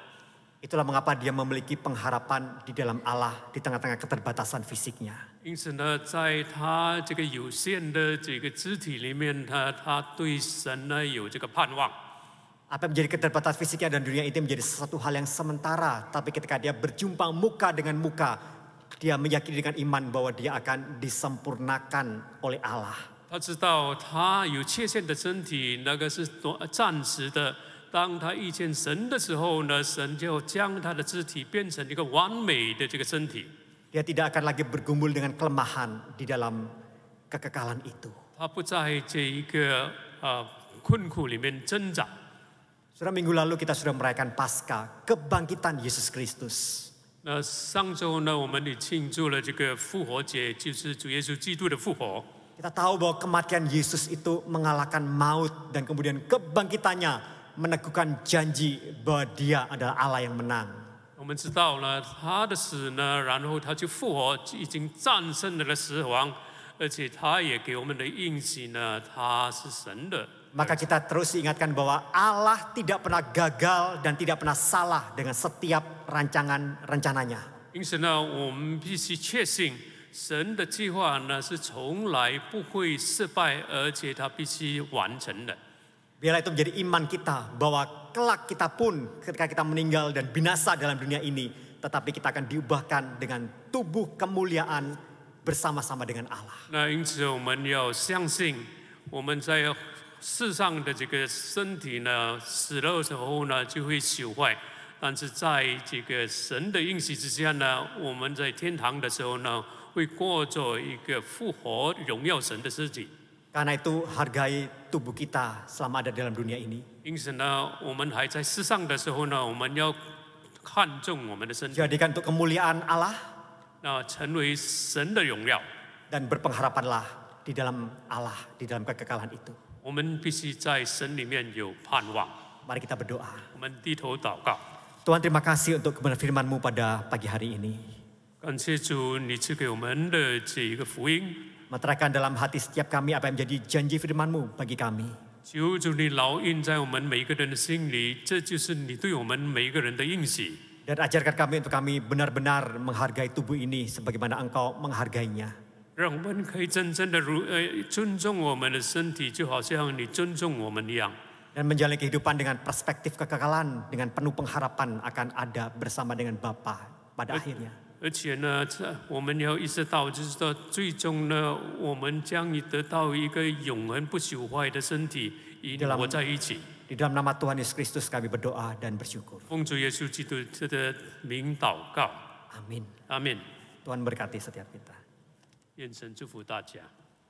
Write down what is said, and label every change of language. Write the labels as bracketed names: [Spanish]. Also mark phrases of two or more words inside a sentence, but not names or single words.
[Indonesian] Itulah mengapa dia memiliki pengharapan di dalam Allah di tengah-tengah keterbatasan fisiknya. [Chinese] 因此呢，在他这个有限的这个肢体里面，他对神呢有这个盼望。 [Indonesian] Apa yang menjadi keterbatasan fisiknya dan dunia itu menjadi sesuatu hal yang sementara. Tapi ketika dia berjumpa muka dengan muka, dia meyakini dengan iman bahwa dia akan disempurnakan oleh Allah. [Chinese] 他知道他有缺陷的身体，那个是暂时的。当他遇见神的时候呢，神就将他的肢体变成一个完美的这个身体。 [Indonesian] Dia tidak akan lagi bergumul dengan kelemahan di dalam kekekalan itu. [Chinese] 他不在这一个困苦里面挣扎。 [Indonesian] Saudara, minggu lalu kita sudah merayakan Paskah, kebangkitan Yesus Kristus. [Chinese] 那上周呢，我们也庆祝了这个复活节，就是主耶稣基督的复活。 [Indonesian] Kita tahu bahwa kematian Yesus itu mengalahkan maut dan kemudian kebangkitannya meneguhkan janji bahwa dia adalah Allah yang menang. [Chinese] 我们知道呢，他的死呢，然后他就复活，已经战胜了死亡，而且他也给我们的应许呢，他是神的。 [Indonesian] Maka kita terus diingatkan bahwa Allah tidak pernah gagal dan tidak pernah salah dengan setiap rancangan rencananya. [Chinese] 因此呢，我们必须确信神的计划呢是从来不会失败，而且它必须完成的。 [Indonesian] Biarlah itu menjadi iman kita bahwa kelak kita pun ketika kita meninggal dan binasa dalam dunia ini, tetapi kita akan diubahkan dengan tubuh kemuliaan bersama-sama dengan Allah. [Chinese] 那因此我们要相信，我们在世上的这个身体呢，死了之后呢就会朽坏。但是在这个神的应许之下呢，我们在天堂的时候呢，会过着一个复活荣耀神的尸体。 [Indonesian] Karena itu hargai tubuh kita selama ada dalam dunia ini. [Chinese] 因此呢，我们还在世上的时候呢，我们要看重我们的身体， [Indonesian] Jadikan untuk kemuliaan Allah [Chinese] 那成为神的荣耀。 [Indonesian] dan berpengharapanlah di dalam Allah, di dalam kekekalan itu. [Chinese] 我们必须在神里面有盼望。 [Indonesian] Mari kita berdoa. [Chinese] 我们低头祷告， [Indonesian] Tuhan, terima kasih untuk kebenaran firman-Mu pada pagi hari ini. [Chinese] 感谢主，你赐给我们的这一个福音。 [Indonesian] Meteraikan dalam hati setiap kami apa yang menjadi janji firman-Mu bagi kami. [Chinese] 求主你烙印在我们每一个人的心里，这就是你对我们每一个人的应许。 [Indonesian] Dan ajarkan kami untuk kami benar-benar menghargai tubuh ini sebagaimana Engkau menghargainya. [Chinese] 让我们可以真正的尊重我们的身体，就好像你尊重我们一样。 [Indonesian] Dan menjalani kehidupan dengan perspektif kekekalan, dengan penuh pengharapan akan ada bersama dengan Bapa pada akhirnya. [Chinese] 而且呢，我们要意识到，就是说，最终呢，我们将得到一个永恒不朽坏的身体，与你活在一起。 [Indonesian] Di dalam nama Tuhan Yesus Kristus kami berdoa dan bersyukur. [Chinese] 奉主耶稣基督的名祷告， [Indonesian] Amin. [Chinese] 阿门。 [Indonesian] Tuhan berkati setiap kita. [Chinese] 愿神祝福大家。